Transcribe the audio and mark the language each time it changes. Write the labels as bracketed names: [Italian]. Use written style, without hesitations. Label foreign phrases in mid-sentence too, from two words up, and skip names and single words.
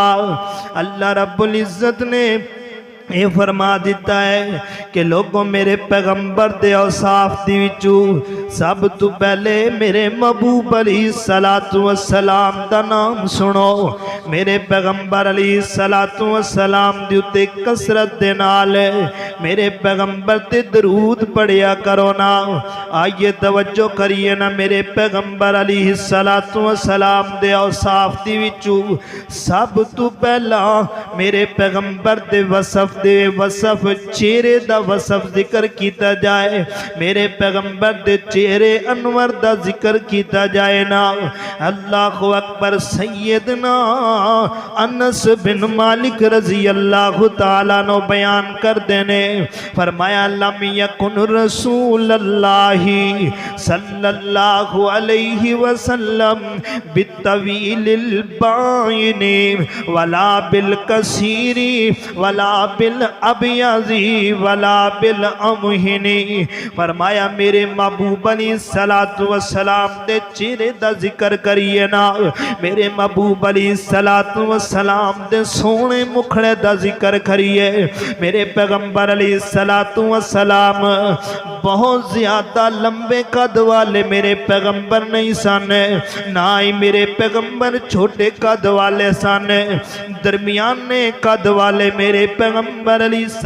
[Urdu] اللہ رب العزت نے یہ فرما دیتا ہے کہ لوگوں [Punjabi] میرے پیغمبر دے اوصاف دی وچوں سب تو پہلے میرے محبوب علیہ السلام دا نام سنو، میرے پیغمبر علیہ السلام دی اتے کثرت دے نال میرے پیغمبر تے درود پڑھیا کرو نا۔ آئیے توجہ کریے نا، میرے پیغمبر علیہ السلام دے اوصاف دی وچوں سب تو پہلا میرے پیغمبر دے وصف چہرے دا وصف ذکر کیتا جائے، میرے پیغمبر دے چہرے انور دا ذکر کیتا جائے نا۔ اللہ اکبر۔ سیدنا انس بن مالک رضی اللہ تعالیٰ نو بیان کر دینے فرمایا [Arabic] لم یکن رسول اللہ صلی اللہ علیہ وسلم بالطویل البائن ولا بالکثیر ولا بالابیض ولا بالامہن [Punjabi] فرمایا میرے محبوب علیہ السلام دے چہرے دا ذکر کریے نا میرے محبوب علیہ السلام دے سونے مکھڑے دا ذکر کریے میرے پیغمبر علیہ السلام بہت زیادہ لمبے قد والے میرے پیغمبر نہیں سن نہ ہی میرے پیغمبر چھوٹے قد والے سن درمیانے قد والے میرے پیغمبر علیہ